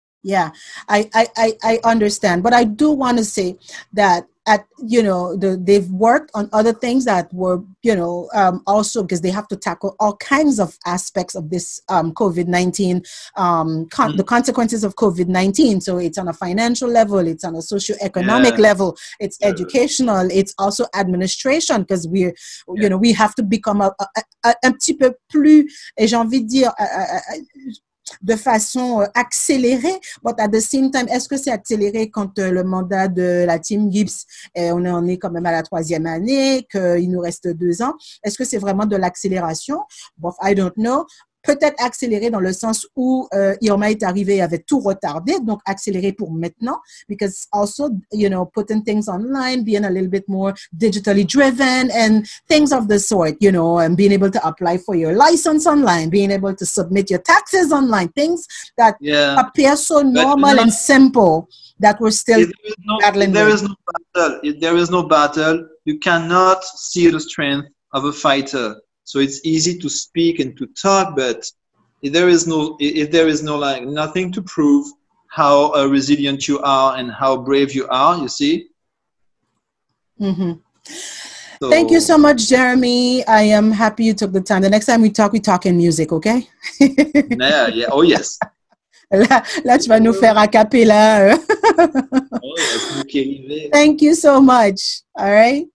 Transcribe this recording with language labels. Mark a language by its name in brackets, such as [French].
[English] Yeah, I understand, but I do want to say that they've worked on other things that were also because they have to tackle all kinds of aspects of this COVID-19 the consequences of COVID-19. So it's on a financial level, it's on a socio-economic level, it's educational, it's also administration because we have to become [French] un petit peu plus, et j'ai envie de dire de façon accélérée. [English] But at the same time, [French] est-ce que c'est accéléré quand le mandat de la team Gibbs, on est quand même à la 3e année, qu'il nous reste 2 ans? Est-ce que c'est vraiment de l'accélération? [English] Bon, I don't know. [French] Peut-être accéléré dans le sens où Irma est arrivé avec tout retardé, donc accéléré pour maintenant, [English] because also, you know, putting things online, being a little bit more digitally driven and things of the sort, you know, and being able to apply for your license online, being able to submit your taxes online, things that appear so normal and simple that we're still battling with. If there is no battle, you cannot see the strength of a fighter. So it's easy to speak and to talk, but if there is no like nothing to prove how resilient you are and how brave you are, you see. Mm-hmm. So, thank you so much, Jeremy. I am happy you took the time. The next time we talk in music, okay? Yeah. Oh yes. [French] Là, tu vas nous faire a cappella. [English] Oh yes. Thank you so much. All right.